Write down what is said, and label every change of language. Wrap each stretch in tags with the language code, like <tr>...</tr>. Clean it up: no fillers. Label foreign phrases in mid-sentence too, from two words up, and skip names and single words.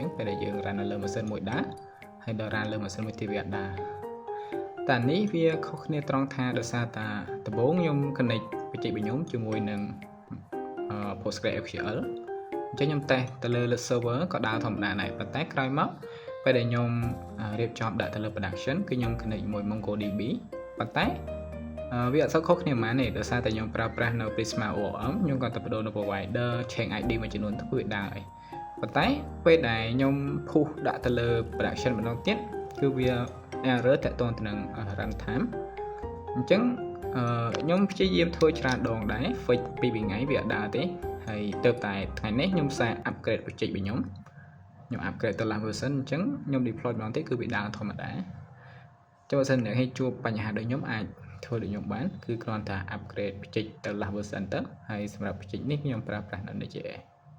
<km>ងពេលដែលយើង run នៅលើម៉ាស៊ីនមួយដើរហើយដល់ run លើម៉ាស៊ីនមួយទៀតវាអត់ដើរតែនេះវាខុសគ្នាត្រង់ថាដោយសារតាដំបូងខ្ញុំ connect បច្ចេកវិទ្យាខ្ញុំជាមួយនឹងPostgreSQL អញ្ចឹង ខ្ញុំតេស្តទៅលើ server ក៏ដើរធម្មតាដែរប៉ុន្តែក្រោយមកពេលដែលខ្ញុំរៀបចំដាក់ទៅលើ production គឺខ្ញុំ connect ជាមួយ MongoDB ប៉ុន្តែវាអត់សូវខុសគ្នាប៉ុន្មានទេដោយ សារតែខ្ញុំប្រើប្រាស់នៅ Prisma ORM ខ្ញុំក៏ទៅបដូរនៅ</km> <en>provider change ID</en> <km>មួយចំនួនទៅវាដើរហើយប៉ុន្តែពេលដែលខ្ញុំ push ដាក់ទៅលើ production ម្ដងទៀតគឺវា error តាក់ទងទៅនឹង</km> <en>run time</en> <km>អញ្ចឹងខ្ញុំព្យាយាមធ្វើច្រើនដងដែរ fix ពីថ្ងៃវាអត់ដើរទេហើយទៅតែថ្ងៃនេះខ្ញុំសារ upgrade បច្ចេកវិទ្យាខ្ញុំ upgrade ទៅ</km> <en>last version</en> <km>អញ្ចឹងខ្ញុំ deploy ម្ដងទៀតគឺវាដើរធម្មតាចូលសិនអ្នកឲ្យជួបបញ្ហាដូចខ្ញុំអាចធ្វើដូចខ្ញុំបានគឺគ្រាន់តែ upgrade បច្ចេកទៅ</km> <en>last version</en> <km>ទៅហើយសម្រាប់បច្ចេកនេះខ្ញុំប្រើប្រាស់នៅ Node.js</km>